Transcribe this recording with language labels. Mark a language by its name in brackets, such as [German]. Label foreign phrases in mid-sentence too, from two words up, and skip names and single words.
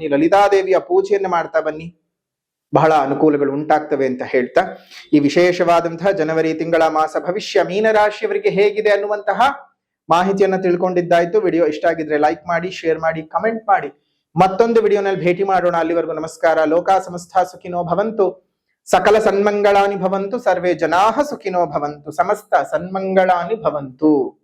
[Kannada] ಲಲಿತಾದೇವಿಯ ಪೂಜೆಯನ್ನು ಮಾಡ್ತಾ ಬನ್ನಿ. ಬಹಳ ಅನುಕೂಲಗಳು ಉಂಟಾಗ್ತವೆ ಅಂತ ಹೇಳ್ತಾ, ಈ ವಿಶೇಷವಾದಂತಹ ಜನವರಿ ತಿಂಗಳ ಮಾಸ ಭವಿಷ್ಯ ಮೀನರಾಶಿಯವರಿಗೆ ಹೇಗಿದೆ ಅನ್ನುವಂತಹ ಮಾಹಿತಿಯನ್ನ ತಿಳ್ಕೊಂಡಿದ್ದಾಯ್ತು. ವಿಡಿಯೋ ಇಷ್ಟ ಆಗಿದ್ರೆ ಲೈಕ್ ಮಾಡಿ, ಶೇರ್ ಮಾಡಿ, ಕಮೆಂಟ್ ಮಾಡಿ. ಮತ್ತೊಂದು ವಿಡಿಯೋನಲ್ಲಿ ಭೇಟಿ ಮಾಡೋಣ. ಅಲ್ಲಿವರೆಗೂ ನಮಸ್ಕಾರ. [Sanskrit] ಲೋಕ ಸಮಸ್ತ ಸುಖಿನೋ ಭವಂತು, ಸಕಲ ಸನ್ಮಂಗಳಾನಿ ಭವಂತು, ಸರ್ವೇ ಜನಾಃ ಸುಖಿನೋ ಭವಂತು, ಸಮಸ್ತ ಸನ್ಮಂಗಳಾನಿ ಭವಂತು.